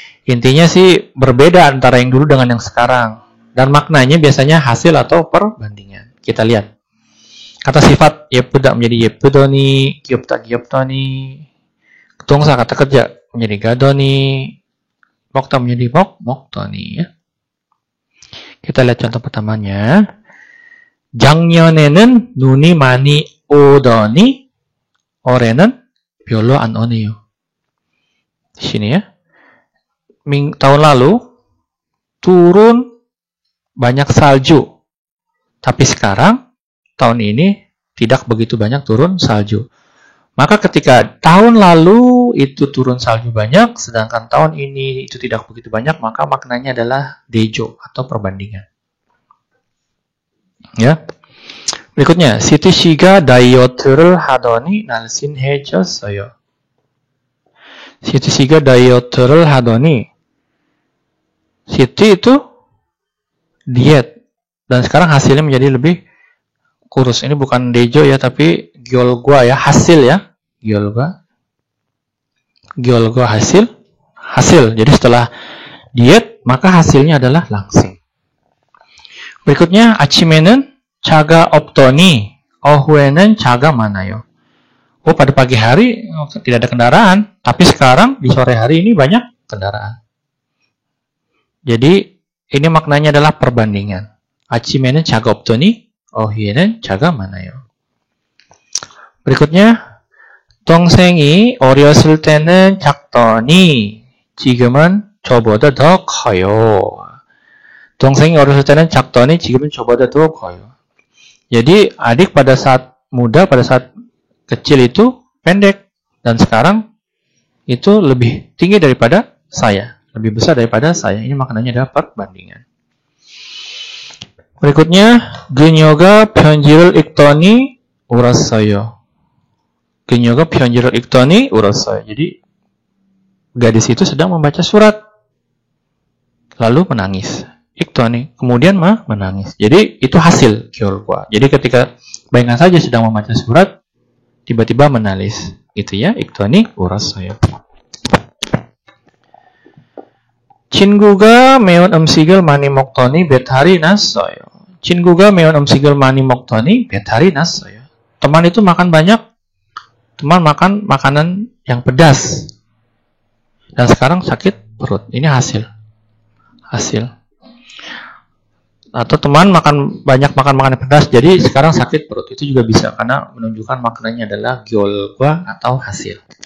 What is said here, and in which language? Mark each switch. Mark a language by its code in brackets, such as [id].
[id] Intinya sih berbeda antara yang dulu dengan yang sekarang. Dan maknanya biasanya hasil atau perbandingan. Kita lihat. Kata sifat yepuda menjadi yepudoni, gyopta gyoptoni. Ketungsa kata kerja menjadi gadoni, mokta menjadi moktoni ya. Kita lihat contoh pertamanya. [ko] 작년에는 눈이 많이 오더니 올해는 별로 안 오네요. [id] Di sini ya. Tahun lalu turun banyak salju. Tapi sekarang tahun ini tidak begitu banyak turun salju. Maka ketika tahun lalu itu turun salju banyak, sedangkan tahun ini itu tidak begitu banyak, maka maknanya adalah dejo atau perbandingan. Ya. Berikutnya, [ko] Siti 씨가 다이어트를 하더니 날씬해졌어요. [id] Siti [ko] 씨가 다이어트를 하더니, [id] Siti itu diet dan sekarang hasilnya menjadi lebih kurus. Ini bukan dejo ya, tapi gyolgwa ya, hasil ya. Gyolgwa hasil. Jadi setelah diet, maka hasilnya adalah langsing. Berikutnya, [ko] 아침에는 차가 없더니 오후에는 차가 많아요. [id] Oh, pada pagi hari tidak ada kendaraan, tapi sekarang di sore hari ini banyak kendaraan. Jadi ini maknanya adalah perbandingan. [ko] 아침에는 차가 없더니 오후에는 차가 많아요. [id] berikutnya, [ko] 동생이 어렸을 때는 작더니 지금은 저보다 더 커요. 동생이 어렸을 때는 작더니 지금은 저보다 더 커요. [id] Jadi adik pada saat muda, pada saat kecil itu pendek, dan sekarang itu lebih tinggi daripada saya, lebih besar daripada saya. Ini maknanya adalah perbandingan. berikutnya, [ko] 그녀가 편지를 읽더니 울었어요. 그녀가 편지를 읽더니 울었어요. [id] Jadi gadis itu sedang membaca surat lalu menangis. Iktoni, kemudian menangis. Jadi itu hasil gyolgwa. Jadi ketika bayangkan saja sedang membaca surat, tiba-tiba menangis. Gitu ya, iktoni [ko] 울었어요. 친구가 매운 음식을 많이 먹더니 배탈이 났어요. 친구가 매운 음식을 많이 먹더니 배탈이 났어요. [id] Teman itu makan banyak. Teman makan makanan yang pedas. Dan sekarang sakit perut. Ini hasil. Atau teman banyak makan makanan pedas, jadi sekarang sakit perut. Itu juga bisa karena menunjukkan maknanya adalah gyolgwa atau hasil.